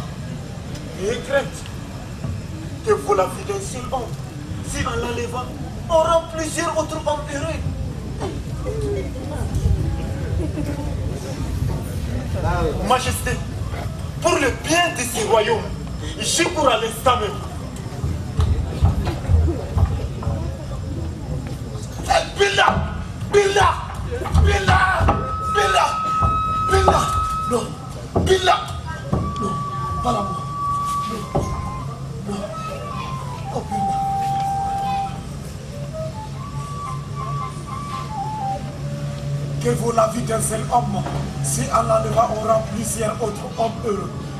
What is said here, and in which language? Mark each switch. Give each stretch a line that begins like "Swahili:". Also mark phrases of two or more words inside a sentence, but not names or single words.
French: N'ayez crainte que vous la vie d'un seul homme, si en l'enlevant, on rend plusieurs autres hommes heureux. Majesté, pour le bien de ce royaume, je cours à l'instant même. Billa! Billa! Billa! Billa! Billa! Non! Billa! Non! Pas la moi! Non! Non! Oh Billa! Que vaut la vie d'un seul homme si en l'enlevant on rend plusieurs autres hommes heureux?